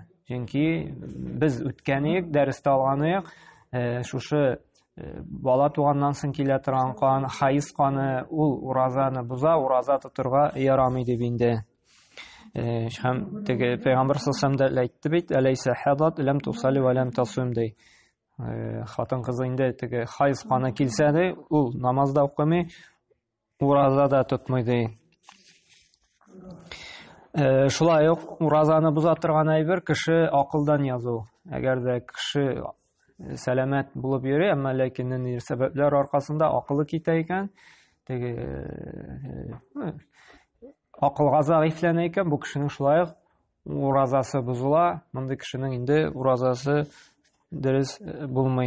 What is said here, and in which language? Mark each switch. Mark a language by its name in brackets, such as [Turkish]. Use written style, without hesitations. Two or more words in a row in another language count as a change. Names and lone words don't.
[Tatar] Чөнки без үткәнек, дәрестә алганык, шушы бала туганнан соң килә торган кан, хайз каны, ул уразаны буза, ураза тотырга ярамый дип инде. Һәм теге Пәйгамбер [Arabic] صلى الله عليه وسلم [Tatar] әйтте бит: [Arabic] "أليس حاضت لم تصل ولم تصم" ди. [Tatar] Хатын-кыз инде теге хайз каны килсә дә, ул намазда укымый, ураза да тотмый ди. Шулай ук уразаны буза торган әйбер кеше акылдан язу. Әгәр дә кеше сәламәт булып йөри, әмма ләкин нинди сәбәпләр аркасында акылы китә икән, теге акылга заифләнә икән, бу кешенең шулай ук уразасы бузыла, мондый кешенең инде уразасы дөрес булмый.